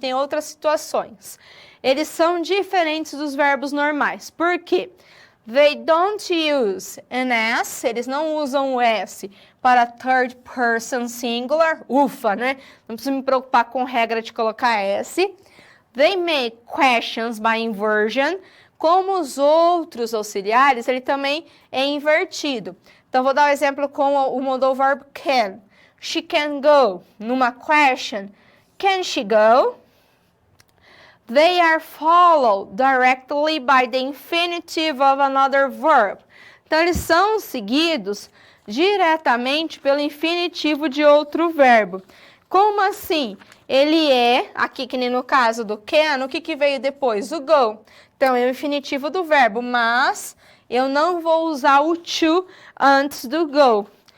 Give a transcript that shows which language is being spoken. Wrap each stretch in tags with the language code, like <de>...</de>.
<pt>Tem outras situações. Eles são diferentes dos verbos normais. Por quê?</pt> <en>They don't use an S,</en> <pt>eles não usam o S para</pt> <en>third person singular,</en> <pt>ufa, né? Não preciso me preocupar com regra de colocar S.</pt> <en>They make questions by inversion.</en> <pt>Como os outros auxiliares, ele também é invertido. Então, vou dar um exemplo com o modal verb can.</pt> <en>She can go. Numa question, can she go? They are followed directly by the infinitive of another verb.</en> <pt>Então, eles são seguidos diretamente pelo infinitivo de outro verbo. Como assim? Ele é, aqui que nem no caso do can, o que veio depois? O go. Então, é o infinitivo do verbo, mas eu não vou usar o to antes do go.</pt>